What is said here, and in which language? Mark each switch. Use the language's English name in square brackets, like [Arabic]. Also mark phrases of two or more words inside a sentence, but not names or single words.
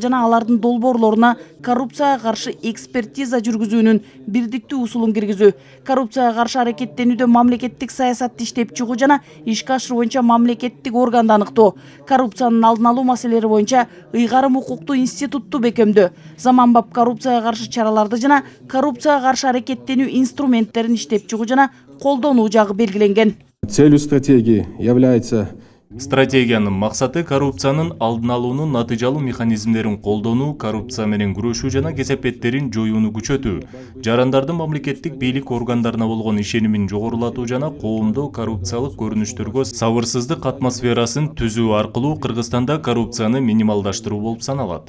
[Kyrgyz] жана алардын долбоорлоруна коррупцияга каршы экспертиза жүргүзүүнүн бирдиктүү усулун киргизүү, коррупцияга каршы аракеттенүүдө мамлекеттик саясатты иштеп чыгуу жана ишке ашыруу боюнча мамлекеттик органды аныктоо, коррупциянын алдын алуу маселелери боюнча ыйгарым укуктуу институтту бекемдөө, заманбап коррупцияга каршы чараларды жана коррупцияга каршы аракеттенүү инструменттерин иштеп чыгуу колдонуу жагы белгиленген. [Russian] Целью стратегии является [Kyrgyz] Стратегиянын максаты коррупциянын алдын алуунун натыйжалуу механизмдерин колдонуу, коррупция менен күрөшүү жана кесепеттерин жоюуну күчөтүү, жарандардын мамлекеттик бийлик органдарына болгон ишенимин жогорулатуу жана коомдо коррупциялык көрүнүштөргө сабырсыздык атмосферасын түзүү аркылуу Кыргызстанда коррупцияны минималдаштыруу болуп саналат.